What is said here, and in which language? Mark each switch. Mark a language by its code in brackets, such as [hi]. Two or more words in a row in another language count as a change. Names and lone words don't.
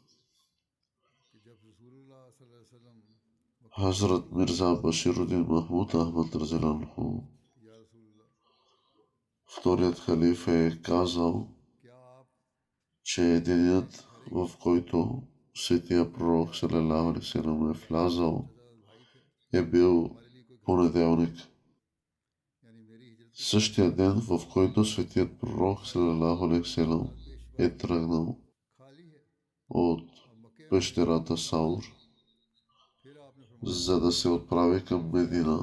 [bg] Хазрат Мирза Баширудин Махмуд Ахмад разделянху, вторият халиф, е казал, че денят, в който светия пророк [ar] صلى الله عليه وسلم [bg] е влязал, е бил понеделник. Същия ден, в който светият пророк [ar] صلى الله عليه وسلم [bg] е тръгнал от пещерата Саур, за да се отправи към Медина.